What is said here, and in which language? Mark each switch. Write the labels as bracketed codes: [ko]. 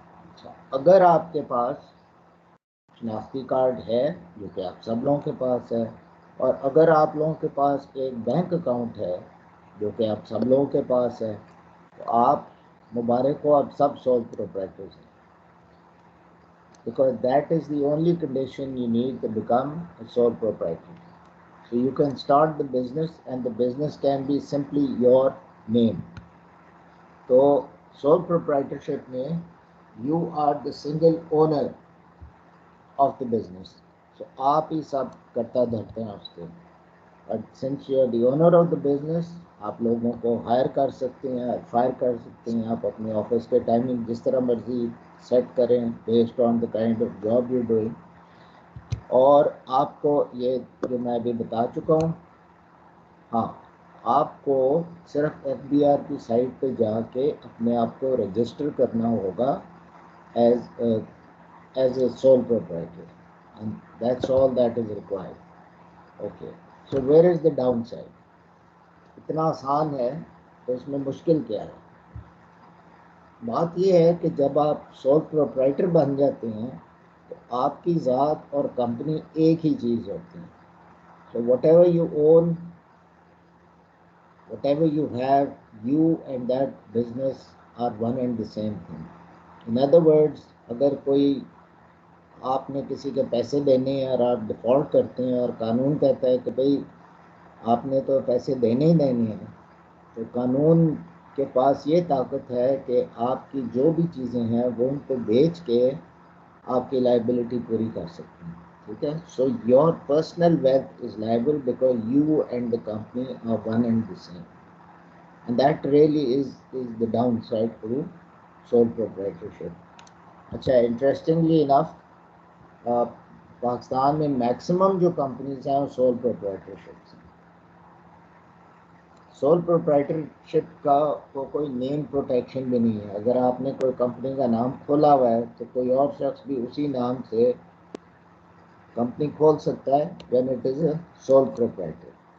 [ur] اچھا، اگر آپ کے پاس شناختی کارڈ ہے، جو کہ آپ سب لوگوں کے پاس ہے، اور اگر آپ لوگوں کے پاس ایک بینک اکاؤنٹ ہے، جو کہ آپ سب لوگوں کے پاس ہے، تو آپ مبارک ہو، آپ سب سول پروپرائٹرز ہیں. [en] Because that is the only condition you need to become a sole proprietor. So you can start the business and the business can be simply your name. [ur] تو [en] sole proprietorship [ur] میں [en] you are the single owner of the business. So [ur] آپ ہی سب کرتا دھرتے ہیں اس کے. [en] But since you are the owner of the business, [ur] آپ لوگوں کو higher کر سکتے ہیں، فائر کر سکتے ہیں. آپ اپنے آفس کے ٹائمنگ جس طرح مرضی سیٹ کریں [en] Based on the kind of job you doing. [ur] اور آپ کو یہ جو میں ابھی بتا چکا ہوں، ہاں، آپ کو صرف FBR کی سائٹ پہ جا کے اپنے آپ کو رجسٹر کرنا ہوگا [en] As a sole proprietor, and that's all that is required. Okay, so where is the downside? [ur] اتنا آسان ہے تو اس میں مشکل کیا ہے؟ بات یہ ہے کہ جب آپ سول پروپرائٹر بن جاتے ہیں تو آپ کی ذات اور کمپنی ایک ہی چیز ہوتی ہے. [en] So whatever you own whatever you have, you and that business are one and the same thing. In other words, [ur] اگر کوئی آپ نے کسی کے پیسے دینے ہیں اور آپ ڈیفالٹ کرتے ہیں اور قانون کہتا ہے کہ بھئی آپ نے تو پیسے دینے ہی دینے ہیں، تو قانون کے پاس یہ طاقت ہے کہ آپ کی جو بھی چیزیں ہیں وہ ان کو بیچ کے آپ کی لائبلٹی پوری کر سکتے ہیں. ٹھیک ہے. [en] So your personal wealth is liable because you and the company are one and the same. And that really is the downside to sole proprietorship. [ur] اچھا، [en] interestingly enough [ur] پاکستان میں میکسیمم جو کمپنیز ہیں وہ سول پروپرائٹرشپ ہیں. Sole proprietorship کا کوئی نیم protection بھی نہیں ہے. اگر آپ نے کوئی کمپنی کا نام کھولا ہوا ہے تو کوئی اور شخص بھی اسی نام سے کمپنی کھول سکتا ہے [en] when it is a sole proprietor.